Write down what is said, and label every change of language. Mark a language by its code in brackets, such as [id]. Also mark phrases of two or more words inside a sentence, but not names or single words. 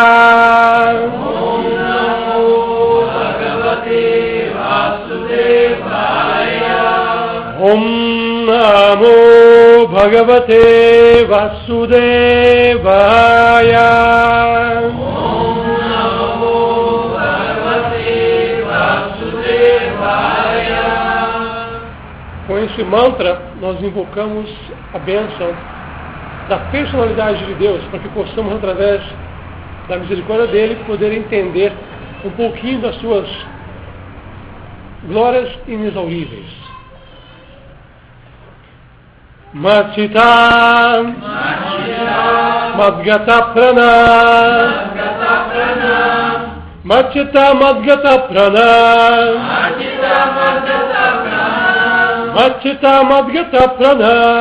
[sa] Om Namo Bhagavate Vasudevaya. Om Namo Bhagavate Vasudevaya. Om Namo Bhagavate Vasudevaya. [pt] Com esse mantra, nós invocamos a bênção da personalidade de Deus, para que possamos, através da misericórdia dele, poder entender um pouquinho das suas glórias inexauríveis. [sa] Machita Madgata Prana. Machita Madgata Prana. Machita Madgata Prana.